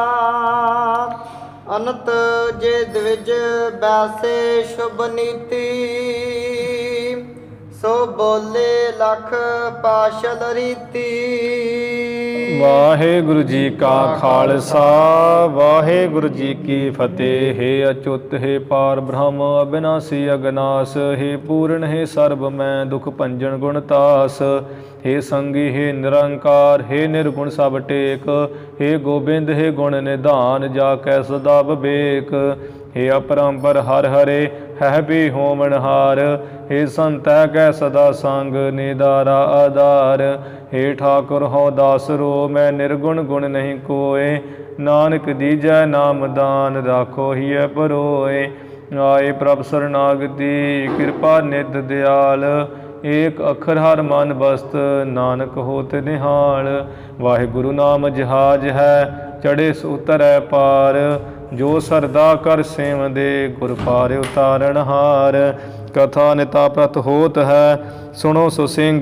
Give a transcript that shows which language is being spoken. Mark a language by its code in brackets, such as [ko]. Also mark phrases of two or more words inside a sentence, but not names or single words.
[bra] ਅਨੰਤ ਜੇ ਦਵਿਜ ਬੈਸੇ ਸ਼ੁਭ ਨੀਤੀ, ਸੋ ਬੋਲੇ ਲਖ ਪਾਸ਼ਲ ਰੀਤੀ। [pa] ਵਾਹਿਗੁਰੂ ਜੀ ਕਾ ਖਾਲਸਾ, ਵਾਹਿਗੁਰੂ ਜੀ ਕੀ ਫਤਿਹ। ਹੈ ਅਚੁੱਤ ਹੈ ਪਾਰ ਬ੍ਰਹਮ, ਅਬਿਨਾਸੀ ਅਗਨਾਸ, ਹੈ ਪੂਰਨ ਹੈ ਸਰਬ ਮੈਂ ਦੁਖ ਭੰਜਨ ਗੁਣਤਾਸ। हे संगी हे निरंकार, हे निर्गुण सब टेक, हे गोबिंद हे गुण निधान, जाकै सदा विवेक। हे अपरंपर हर हरे है भी होमनहार, हे संत कै सदा संग निदारा आधार। हे ठाकुर हो दासरो मैं निर्गुण गुण नहीं कोय, नानक दीजै नाम दान राखो हिय परोए। आए प्रभ शरणागति कृपा निध दयाल, ਏਕ ਅੱਖਰ ਹਰ ਮਨ ਬਸਤ ਨਾਨਕ ਹੋਤ ਨਿਹਾਲ। ਵਾਹਿਗੁਰੂ ਨਾਮ ਜਹਾਜ ਹੈ ਚੜੇ ਸੋ ਉਤਰੈ ਪਾਰ, ਜੋ ਸਰਦਾ ਕਰ ਸੇਵਦੇ ਗੁਰ ਪਾਰ ਉਤਾਰਨ ਹਾਰ। ਕਥਾ ਨਿਤਾ ਪ੍ਰਤ ਹੋਤ ਹੈ ਸੁਣੋ ਸੋ ਸਿੰਘ